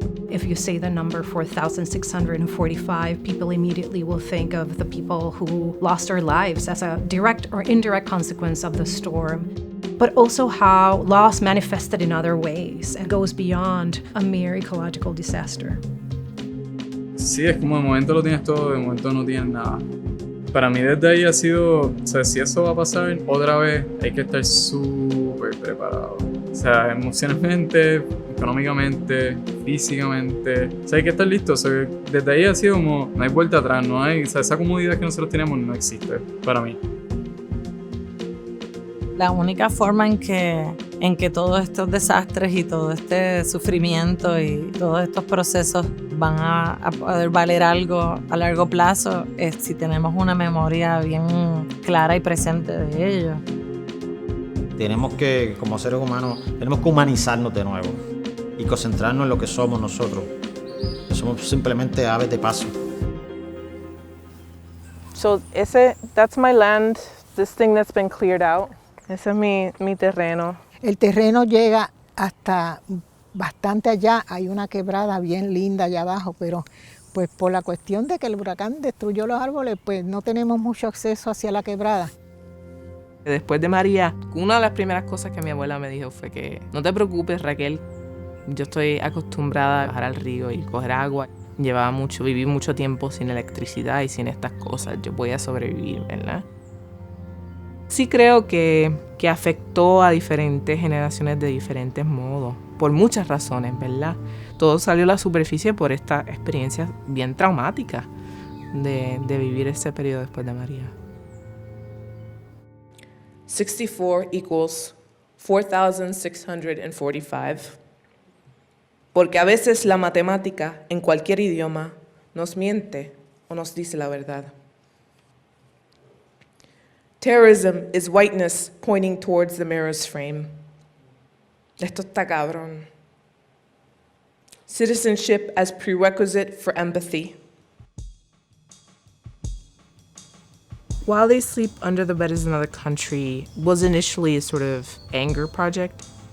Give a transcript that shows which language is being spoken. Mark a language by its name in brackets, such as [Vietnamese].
[English] If you say the number 4,645, people immediately will think of the people who lost their lives as a direct or indirect consequence of the storm, but also how loss manifested in other ways and goes beyond a mere ecological disaster. [Spanish] Sí, es como de momento lo tienes todo, de momento no tienes nada. Para mí desde ahí ha sido, o sea, si eso va a pasar otra vez, hay que estar súper preparado. O sea, emocionalmente, económicamente, físicamente. O sea, hay que estar listo. O sea, desde ahí ha sido como, no hay vuelta atrás, no hay, o sea, esa comodidad que nosotros tenemos no existe para mí. La única forma en que todos estos desastres y todo este sufrimiento y todos estos procesos van a poder valer algo a largo plazo es si tenemos una memoria bien clara y presente de ellos. Tenemos que, como seres humanos, tenemos que humanizarnos de nuevo y concentrarnos en lo que somos nosotros. Somos simplemente aves de paso. [English] So that's my land, this thing that's been cleared out. [Spanish] Ese es mi terreno. El terreno llega hasta bastante allá. Hay una quebrada bien linda allá abajo, pero pues por la cuestión de que el huracán destruyó los árboles, pues no tenemos mucho acceso hacia la quebrada. Después de María, una de las primeras cosas que mi abuela me dijo fue que no te preocupes, Raquel, yo estoy acostumbrada a bajar al río y coger agua. Viví mucho tiempo sin electricidad y sin estas cosas, yo voy a sobrevivir, ¿verdad? Sí creo que afectó a diferentes generaciones de diferentes modos, por muchas razones, ¿verdad? Todo salió a la superficie por esta experiencia bien traumática de vivir ese periodo después de María. [English] 64 equals 4,645. [Spanish] Porque a veces la matemática, en cualquier idioma, nos miente o nos dice la verdad. [English] Terrorism is whiteness pointing towards the mirror's frame. [Spanish] Esto está cabrón. [English] Citizenship as prerequisite for empathy. While They Sleep Under the Bed is Another Country was initially a sort of anger project.